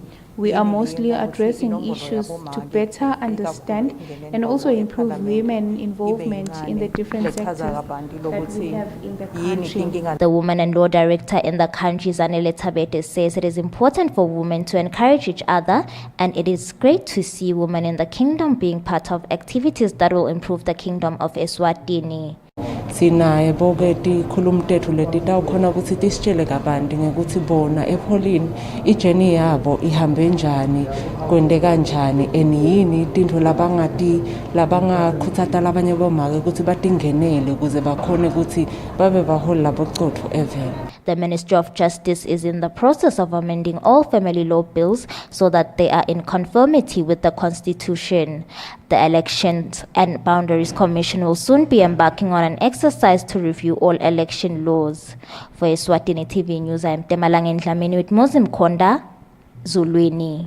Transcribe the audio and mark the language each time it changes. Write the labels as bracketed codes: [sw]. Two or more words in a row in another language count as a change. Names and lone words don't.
[en] We are mostly addressing issues to better understand and also improve women involvement in the different sectors that we have in the country. The Women and Law Director in the country, Zanele Tabete, says it is important for women to encourage each other, and it is great to see women in the kingdom being part of activities that will improve the kingdom of Eswatini. [ss] Sinaye boke tikhulumthetho leti tawukhona ukuthi tisitshele kabanti ngekuthi bona epholini ijeni yabo ihambe njani kwende kanjani eniyini tintfo labangakhutsata labanye bomake ukuthi batingenele ukuze bakhone ukuthi babe baholi labocotho evela. [en] The Ministry of Justice is in the process of amending all family law bills so that they are in conformity with the Constitution. The Elections and Boundaries Commission will soon be embarking on an exercise to review all election laws. For Eswatini TV News, I am Temalangen Dlamini with Mozim Konda, Zulwini.